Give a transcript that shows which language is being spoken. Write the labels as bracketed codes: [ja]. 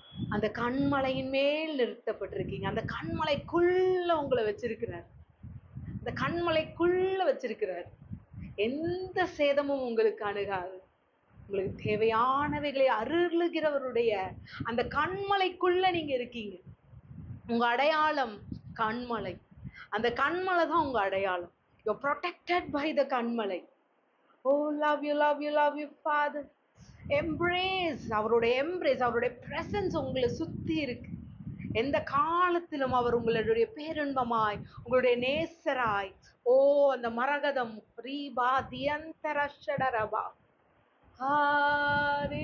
[ta] அந்த கண்மலையின் மேல் நிறுத்தப்பட்டிருக்கீங்க. அந்த கண்மலைக்குள்ள உங்களை வச்சிருக்கிறார். அந்த கண்மலைக்குள்ள வச்சிருக்கிறார். எந்த சேதமும் உங்களுக்கு அணுகாது. உங்களுக்கு தேவையானவைகளை அருளுகிறவருடைய அந்த கண்மலைக்குள்ள நீங்க இருக்கீங்க. உங்க அடையாளம் கண்மலை. அந்த கண்மலை தான் உங்க அடையாளம். [en] You're protected by the கண்மலை. Oh, love you, love you, love you, Father. [ta] Embrace அவருடைய embrace, அவருடைய presence உங்களை சுத்தி இருக்கு. எந்த காலத்திலும் அவர் உங்களுடைய பேரின்பமாய், உங்களுடைய நேசராய். ஓ, அந்த மரகதம் ரீபா தியந்தரஷடரபா. ஹalleluya.